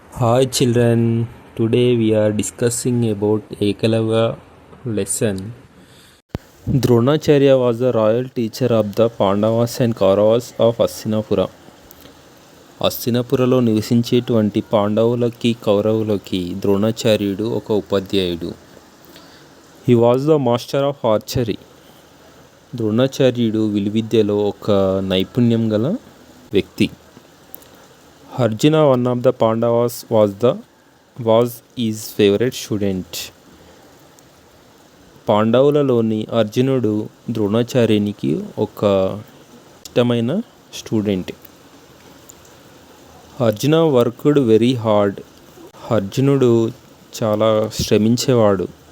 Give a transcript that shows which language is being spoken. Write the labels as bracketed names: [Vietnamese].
[English] Hi children, today we are discussing about Ekalavya lesson. Dronacharya was the royal teacher of the Pandavas and Kauravas of Hastinapura. [Telugu] హస్తినపురలో నివసించేటువంటి పాండవులకి కౌరవులకి ద్రోణాచార్యుడు ఒక ఉపాధ్యాయుడు. [English] He was the master of archery. [Telugu] ద్రోణాచార్యుడు విలువిద్యలో ఒక నైపుణ్యం గల వ్యక్తి. [English] Arjuna, one of the Pandavas, was his favorite student. [Telugu] పాండవులలోని అర్జునుడు ద్రోణాచార్యునికి ఒక ఇష్టమైన student. [English] Arjuna worked very hard. [Telugu] అర్జునుడు చాలా శ్రమించేవాడు.